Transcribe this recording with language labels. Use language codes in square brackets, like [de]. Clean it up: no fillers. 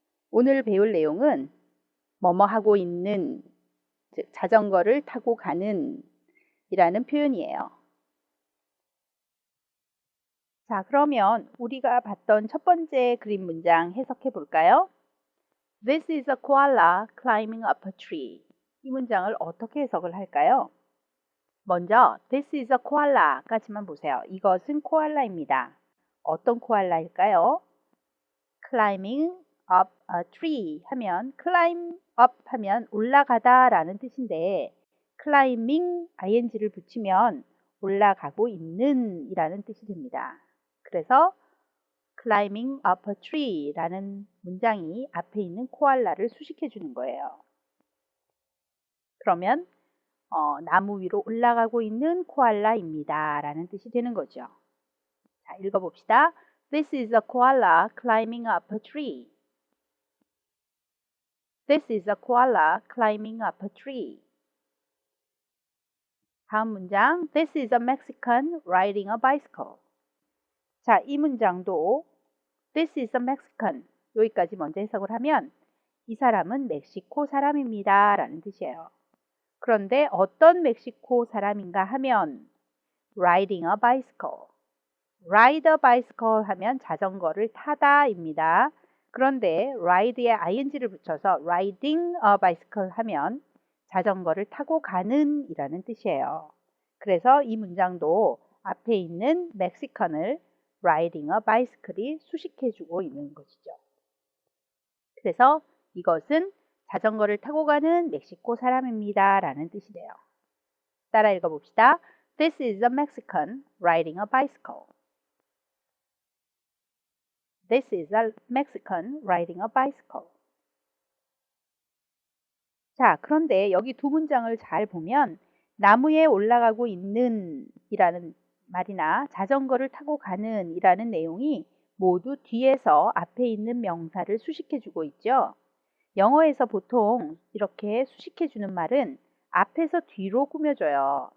[ko] 오늘 배울 내용은 뭐뭐 하고 있는, 즉 자전거를 타고 가는 이라는 표현이에요. 자, 그러면 우리가 봤던 첫 번째 그림 문장 해석해 볼까요? [en] This is a koala climbing up a tree. [ko] 이 문장을 어떻게 해석을 할까요? 먼저 [en] This is a koala [ko] 까지만 보세요. 이것은 코알라입니다. 어떤 코알라일까요? [en] Climbing up a tree [ko] 하면 climb up 하면 올라가다 라는 뜻인데 climbing ing를 붙이면 올라가고 있는 이라는 뜻이 됩니다. 그래서 [en] climbing up a tree [ko] 라는 문장이 앞에 있는 코알라를 수식해 주는 거예요. 그러면 나무 위로 올라가고 있는 코알라입니다 라는 뜻이 되는 거죠. 자, 읽어봅시다. [en] This is a koala climbing up a tree. This is a koala climbing up a tree. [ko] 다음 문장 [en] This is a Mexican riding a bicycle. [ko] 자, 이 문장도 [en] This is a Mexican [ko] 여기까지 먼저 해석을 하면 이 사람은 멕시코 사람입니다 라는 뜻이에요. 그런데 어떤 멕시코 사람인가 하면 [en] riding a bicycle. ride a bicycle [ko] 하면 자전거를 타다입니다. 그런데 ride에 ing를 붙여서 [en] riding a bicycle [ko] 하면 자전거를 타고 가는 이라는 뜻이에요. 그래서 이 문장도 앞에 있는 멕시칸을 [en] riding a bicycle [ko] 이 수식해주고 있는 것이죠. 그래서 이것은 자전거를 타고 가는 멕시코 사람입니다 라는 뜻이 돼요. 따라 읽어봅시다. [en] This is a Mexican riding a bicycle. This is a Mexican riding a bicycle. [ko] 자, 그런데 여기 두 문장을 잘 보면 나무에 올라가고 있는 이라는 말이나 자전거를 타고 가는 이라는 내용이 모두 뒤에서 앞에 있는 명사를 수식해 주고 있죠. 영어에서 보통 이렇게 수식해 주는 말은 앞에서 뒤로 꾸며줘요.